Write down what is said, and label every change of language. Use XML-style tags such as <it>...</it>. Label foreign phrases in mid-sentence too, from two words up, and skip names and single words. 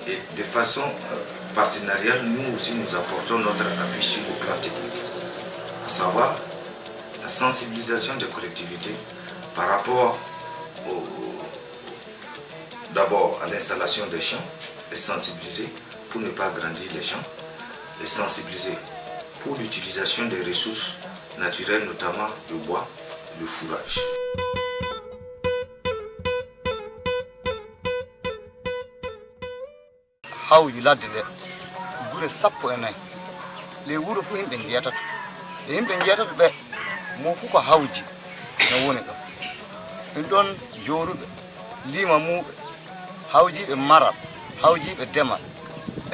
<fr>Et de façon partenariale, nous aussi nous apportons notre appui sur le plan technique, à savoir la sensibilisation des collectivités par rapport d'abord à l'installation des champs, les sensibiliser pour ne pas agrandir les champs, les sensibiliser pour l'utilisation des ressources naturelles, notamment le bois, le fourrage.</fr> <ff>hawji ladde nde gure sappo e nayyi le wuro fof yimɓe jeetato e yimɓe jeetato ɓe mo fof ko hawji no woni ɗo ɗum ɗon jooruɓe liima muɓe hawjiɓe maral hawjiɓe demal e</ff>